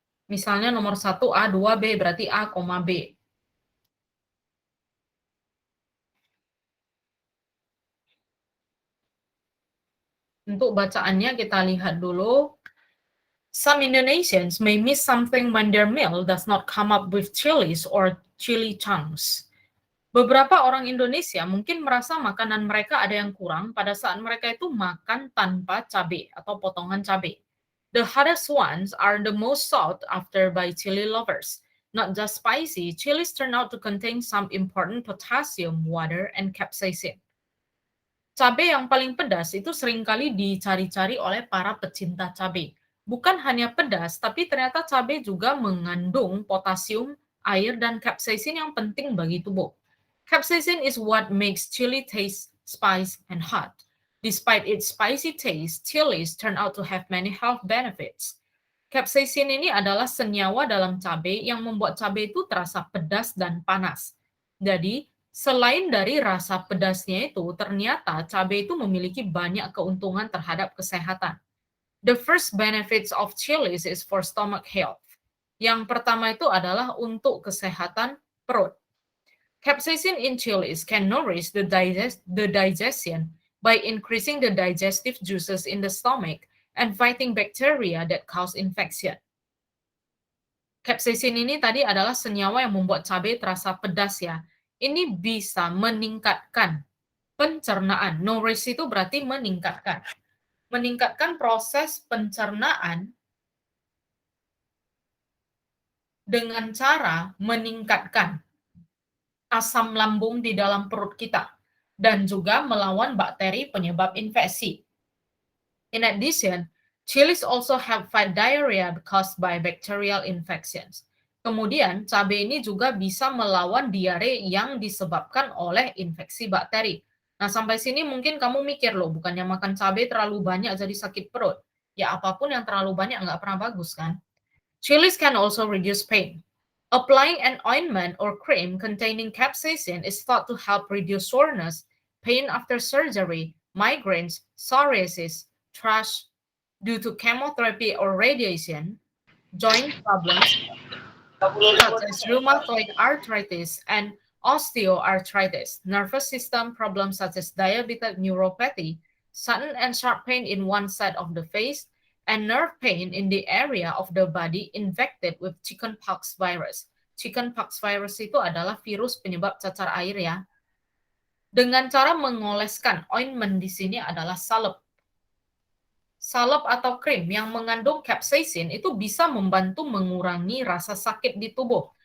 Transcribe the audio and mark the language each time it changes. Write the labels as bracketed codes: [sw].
[id] Misalnya nomor 1 A, 2 B, berarti A, B. Untuk bacaannya kita lihat dulu. [en] Some Indonesians may miss something when their meal does not come up with chilies or chili chunks. [id] Beberapa orang Indonesia mungkin merasa makanan mereka ada yang kurang pada saat mereka itu makan tanpa cabai atau potongan cabai. [en] The hardest ones are the most sought after by chili lovers. Not just spicy, chilies turn out to contain some important potassium, water, and capsaicin. [id] Cabai yang paling pedas itu seringkali dicari-cari oleh para pecinta cabai. Bukan hanya pedas, tapi ternyata cabai juga mengandung potasium, air, dan capsaicin yang penting bagi tubuh. [en] Capsaicin is what makes chili taste spicy and hot. Despite its spicy taste, chilies turn out to have many health benefits. [id] Capsaicin ini adalah senyawa dalam cabai yang membuat cabai itu terasa pedas dan panas. Jadi, selain dari rasa pedasnya itu, ternyata cabai itu memiliki banyak keuntungan terhadap kesehatan. [en] The first benefits of chilies is for stomach health. [id] Yang pertama itu adalah untuk kesehatan perut. [en] Capsaicin in chilies can nourish the digestion by increasing the digestive juices in the stomach and fighting bacteria that cause infection. [id] Capsaicin ini tadi adalah senyawa yang membuat cabai terasa pedas ya. Ini bisa meningkatkan pencernaan. Nourish itu berarti meningkatkan. Meningkatkan proses pencernaan dengan cara meningkatkan asam lambung di dalam perut kita dan juga melawan bakteri penyebab infeksi. [en] In addition, chilies also help fight diarrhea caused by bacterial infections. [id] Kemudian, cabai ini juga bisa melawan diare yang disebabkan oleh infeksi bakteri. Nah, sampai sini mungkin kamu mikir loh, bukannya makan cabai terlalu banyak jadi sakit perut. Ya, apapun yang terlalu banyak nggak pernah bagus kan? [en] Chilies can also reduce pain. Applying an ointment or cream containing capsaicin is thought to help reduce soreness, pain after surgery, migraines, psoriasis, thrush due to chemotherapy or radiation, joint problems such as rheumatoid arthritis and osteoarthritis, nervous system problems such as diabetic neuropathy, sudden and sharp pain in one side of the face, and nerve pain in the area of the body infected with chickenpox virus. [id] Chickenpox virus itu adalah virus penyebab cacar air ya. Dengan cara mengoleskan, ointment di sini adalah salep. Salep atau krim yang mengandung capsaicin itu bisa membantu mengurangi rasa sakit di tubuh.